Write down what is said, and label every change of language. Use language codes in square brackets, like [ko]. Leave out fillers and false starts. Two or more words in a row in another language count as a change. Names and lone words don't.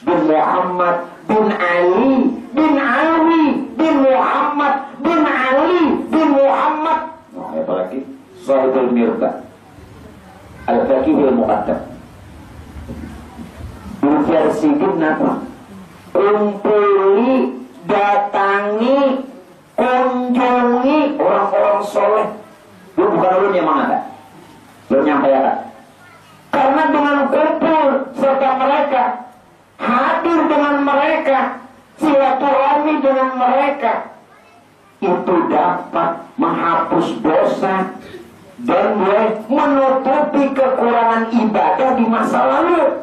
[id] Muhammad bin Ali bin Alwi bin Muhammad bin Ali bin Muhammad. Nah, apalagi Sahibul Mirba Al-Faqihul Muqaddam. [bjn] Ujar sidin napa? [id] Kumpuli, datangi, kunjungi orang-orang soleh. Lu bukan ulun yang mengatakan, lu nyampaikan. Karena dengan kumpul serta mereka, hadir dengan mereka, silaturahmi dengan mereka, itu dapat menghapus dosa dan menutupi kekurangan ibadah di masa lalu.